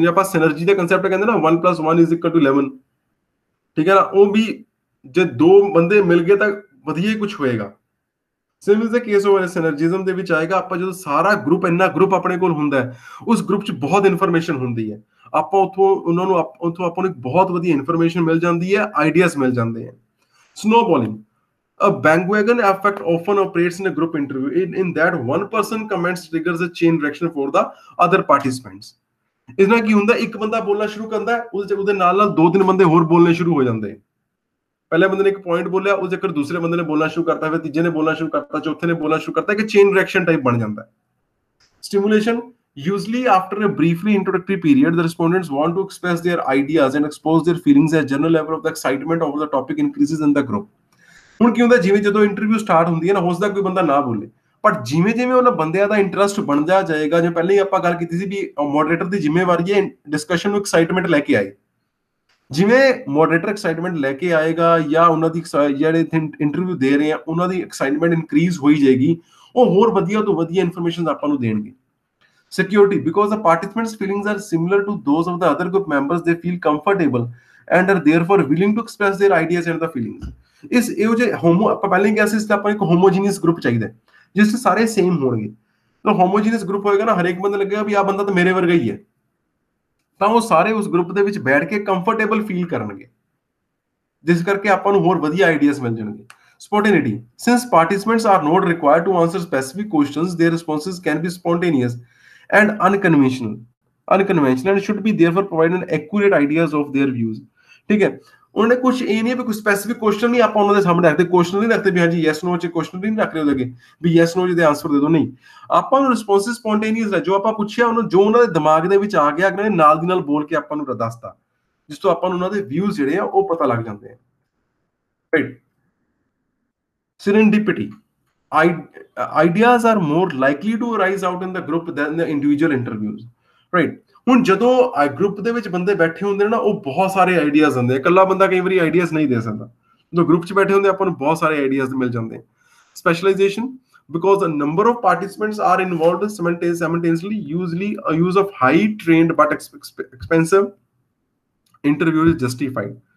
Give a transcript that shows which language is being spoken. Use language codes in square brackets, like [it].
[pa] ਜੇ ਆਪਾਂ synergy ਦਾ concept ਕਹਿੰਦੇ ਨਾ 1 + 1 = 11, ਠੀਕ ਹੈ ਨਾ, ਉਹ ਵੀ ਜੇ ਦੋ ਬੰਦੇ ਮਿਲ ਗਏ ਤਾਂ ਵਧੀਆ ਹੀ ਕੁਝ ਹੋਏਗਾ। [en] same is the case [pa] ਉਹ ਸਿਨਰਜਿਜ਼ਮ ਦੇ ਵਿੱਚ ਆਏਗਾ। ਆਪਾਂ ਜਦੋਂ ਸਾਰਾ ਗਰੁੱਪ ਇੰਨਾ ਗਰੁੱਪ ਆਪਣੇ ਕੋਲ ਹੁੰਦਾ ਹੈ, ਉਸ ਗਰੁੱਪ 'ਚ ਬਹੁਤ ਇਨਫੋਰਮੇਸ਼ਨ ਹੁੰਦੀ ਹੈ, ਆਪਾਂ ਉਹਨਾਂ ਨੂੰ ਉੱਥੋਂ ਆਪਾਂ ਨੂੰ ਇੱਕ ਬਹੁਤ ਵਧੀਆ ਇਨਫੋਰਮੇਸ਼ਨ ਮਿਲ ਜਾਂਦੀ ਹੈ, ਆਈਡੀਆਜ਼ ਮਿਲ ਜਾਂਦੇ ਹੈ। [en] snowballing, a bandwagon effect often operates in a group interview in that one person comments triggers a chain reaction for the other participants। [pa] ਇਸ ਨਾਲ ਕੀ ਹੁੰਦਾ, ਇੱਕ ਬੰਦਾ ਬੋਲਣਾ ਸ਼ੁਰੂ ਕਰਦਾ ਹੈ, ਉਹਦੇ ਨਾਲ ਨਾਲ 2-3 ਬੰਦੇ ਹੋਰ ਬੋਲਣੇ ਸ਼ੁਰੂ ਹੋ ਜਾਂਦੇ। ਪਹਿਲੇ ਬੰਦੇ ਨੇ ਇੱਕ ਪੁਆਇੰਟ ਬੋਲਿਆ, ਉਸ ਚੱਕਰ ਦੂਸਰੇ ਬੰਦੇ ਨੇ ਬੋਲਣਾ ਸ਼ੁਰੂ ਕਰਤਾ, ਫਿਰ ਤੀਜੇ ਨੇ ਬੋਲਣਾ ਸ਼ੁਰੂ ਕਰਤਾ, ਚੌਥੇ ਨੇ ਬੋਲਣਾ ਸ਼ੁਰੂ ਕਰਤਾ, ਇੱਕ ਚੇਨ ਰਿਐਕਸ਼ਨ ਟਾਈਪ ਬਣ ਜਾਂਦਾ ਹੈ। [en] Stimulation, usually after a briefly introductory period, the respondents want to express their ideas and expose their feelings as general level of the excitement over the topic increases in the group। [pa] ਹੁਣ ਕੀ ਹੁੰਦਾ, ਜਿਵੇਂ ਜਦੋਂ interview start ਹੁੰਦੀ ਹੈ ਨਾ, ਹੋ ਸਕਦਾ ਕੋਈ ਬੰਦਾ ਨਾ ਬੋਲੇ, ਪਰ ਜਿਵੇਂ ਜਿਵੇਂ ਉਹਨਾਂ ਬੰਦਿਆਂ ਦਾ ਇੰਟਰਸਟ ਬਣਦਾ ਜਾਏਗਾ, ਜਿਵੇਂ ਪਹਿਲੇ ਹੀ ਆਪਾਂ ਗੱਲ ਕੀਤੀ ਸੀ ਵੀ ਮੋਡਰੇਟਰ ਦੀ ਜ਼ਿੰਮੇਵਾਰੀ ਹੈ ਡਿਸਕਸ਼ਨ ਨੂੰ ਐਕਸਾਈਟਮੈਂਟ ਲੈ ਕੇ ਆਏ। ਜਿਵੇਂ ਮੋਡਰੇਟਰ ਐਕਸਾਈਟਮੈਂਟ ਲੈ ਕੇ ਆਏਗਾ ਜਾਂ ਉਹਨਾਂ ਦੀ ਜਿਹੜੇ ਇੰਟਰਵਿਊ ਦੇ ਰਹੇ ਆ ਉਹਨਾਂ ਦੀ ਐਕਸਾਈਟਮੈਂਟ ਇਨਕਰੀਜ਼ ਹੋਈ ਜਾਏਗੀ, ਉਹ ਹੋਰ ਵਧੀਆ ਤੋਂ ਵਧੀਆ ਇਨਫੋਰਮੇਸ਼ਨ ਆਪਾਂ ਨੂੰ ਦੇਣਗੇ। [en] Security, because the participants' feelings are similar to those of the other group members, they feel comfortable and are therefore willing to express their ideas and the feelings। [pa] ਇਸ ਇਹੋ ਜਿਹੇ ਆਪਾਂ ਪਹਿਲਾਂ ਹੀ ਕਿਹਾ ਸੀ, ਆਪਾਂ ਇੱਕ ਹੋਮੋਜੀਨੀਅਸ ਗਰੁੱਪ ਚਾਹੀਦਾ ਜਿਸ 'ਚ ਸਾਰੇ ਸੇਮ ਹੋਣਗੇ। ਤਾਂ ਹੋਮੋਜੀਨੀਅਸ ਗਰੁੱਪ ਹੋਏਗਾ ਨਾ, ਹਰੇਕ ਬੰਦੇ ਲੱਗੇਗਾ ਵੀ ਆਹ ਬੰਦਾ ਤਾਂ ਮੇਰੇ ਵਰਗਾ ਹੀ ਹੈ, ਤਾਂ ਉਹ ਸਾਰੇ ਉਸ ਗਰੁੱਪ ਦੇ ਵਿੱਚ ਬੈਠ ਕੇ ਕੰਫਰਟੇਬਲ ਫੀਲ ਕਰਨਗੇ, ਜਿਸ ਕਰਕੇ ਆਪਾਂ ਨੂੰ ਹੋਰ ਵਧੀਆ ਆਈਡੀਆਜ਼ ਮਿਲ ਜਾਣਗੇ। [en] Spontaneity, since participants are not required to answer specific questions, their responses can be spontaneous and unconventional and should be therefore provide an accurate ideas of their views। [hi] ठीक है, उन्होंने कुछ ये नहीं है कोई स्पेसिफिक क्वेश्चन नहीं आप उन्होंने सामने रखते, क्वेश्चन नहीं रखते भी हाँ जी यस नो च क्वेश्चन नहीं रख रहे होगे भी [pa] यस नो ਦੇ ਆਨਸਰ ਦੇ ਦਿਓ, ਨਹੀਂ, ਆਪਾਂ ਨੂੰ ਰਿਸਪੌਂਸਿਸ ਸਪੌਂਟੇਨੀਅਸ ਹੈ, ਜੋ ਆਪਾਂ ਪੁੱਛਿਆ ਉਹਨੂੰ ਜੋ ਉਹਨਾਂ ਦੇ ਦਿਮਾਗ ਦੇ ਵਿੱਚ ਆ ਗਿਆ ਅਗਲੇ ਨੇ ਨਾਲ ਦੀ ਨਾਲ ਬੋਲ ਕੇ ਆਪਾਂ ਨੂੰ ਦੱਸਤਾ, ਜਿਸ ਤੋਂ ਆਪਾਂ ਨੂੰ ਉਹਨਾਂ ਦੇ ਵਿਊਜ਼ ਜਿਹੜੇ ਆ ਉਹ ਪਤਾ ਲੱਗ ਜਾਂਦੇ ਆ। Right, [en] serendipity, ideas are more likely to arise out in the group than the individual interviews। [pa] Right, ਹੁਣ ਜਦੋਂ ਗਰੁੱਪ ਦੇ ਵਿੱਚ ਬੰਦੇ ਬੈਠੇ ਹੁੰਦੇ ਨੇ ਨਾ, ਉਹ ਬਹੁਤ ਸਾਰੇ ਆਈਡੀਆਜ਼ ਹੁੰਦੇ ਆ, ਇਕੱਲਾ ਬੰਦਾ ਕਈ ਵਾਰੀ ਆਈਡੀਆਜ਼ ਨਹੀਂ ਦੇ ਸਕਦਾ, ਜਦੋਂ ਗਰੁੱਪ 'ਚ ਬੈਠੇ ਹੁੰਦੇ ਆਪਾਂ ਨੂੰ ਬਹੁਤ ਸਾਰੇ ਆਈਡੀਆਜ਼ ਮਿਲ ਜਾਂਦੇ। [en] Specialization, because a number of participants are involved simultaneously, usually a use of high trained but expensive interview is justified।